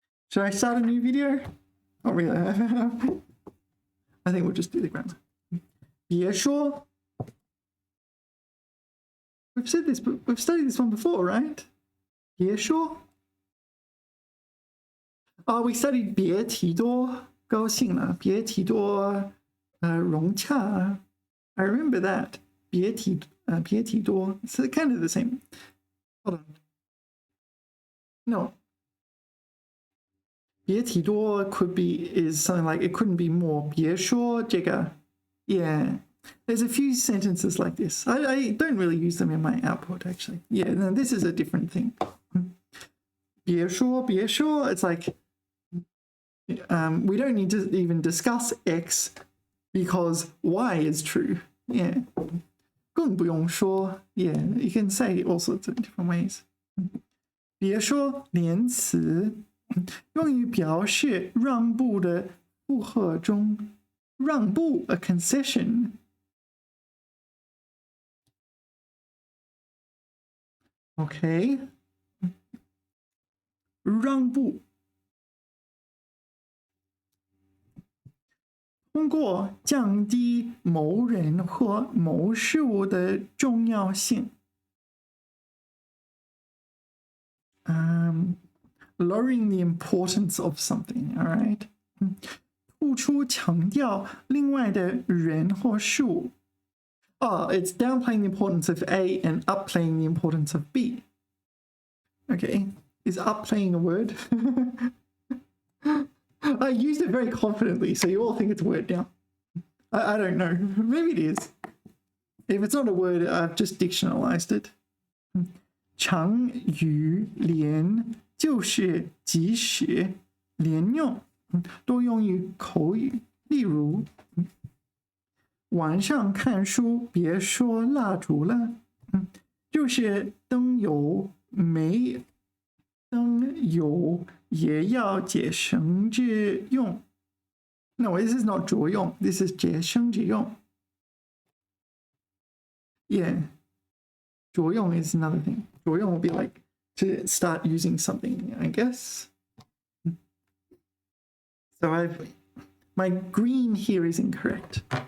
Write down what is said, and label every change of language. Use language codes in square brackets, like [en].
[en] Should I start a new video? Not really. I think we'll just do the grammar. [zh] 别说 [en] We've said this, but we've studied this one before, right? [zh] 别说 [en] we studied [zh] 别提多高兴了，别提多融洽。 [en] I remember that. [zh] 别提多 [en] It's kind of the same. Hold on. No. [zh] 别提多 [en] could be is something like it couldn't be more. [zh] 别说这个 [en] Yeah. There's a few sentences like this. I don't really use them in my output, actually. Yeah, no, this is a different thing. [zh] 别说 [en] it's like we don't need to even discuss X because Y is true. Yeah. [zh] 更不用说 [en] Yeah, you can say all sorts of different ways. [zh] 别说连词用于表示让步的附和中，让步 [en] a concession. Okay. [zh] 让步通过降低某人或某事物的重要性。 [en] lowering the importance of something, all right? [zh] 突出强调另外的人或事物. [en] Oh, it's downplaying the importance of A and upplaying the importance of B. Okay, is upplaying a word? I used it very confidently, so you all think it's a word now. I don't know. Maybe it is. If it's not a word, I've just dictionalized it. [zh] 常语连就是即时连用，多用于口语。例如，晚上看书别说蜡烛了，就是灯油没灯油也要节省着用。 [en] No, this is not 着用, this is [zh] 节省着用. [en] Yeah, 着用 is another thing. 着用 will be like to start using something, I guess. So my green here is incorrect.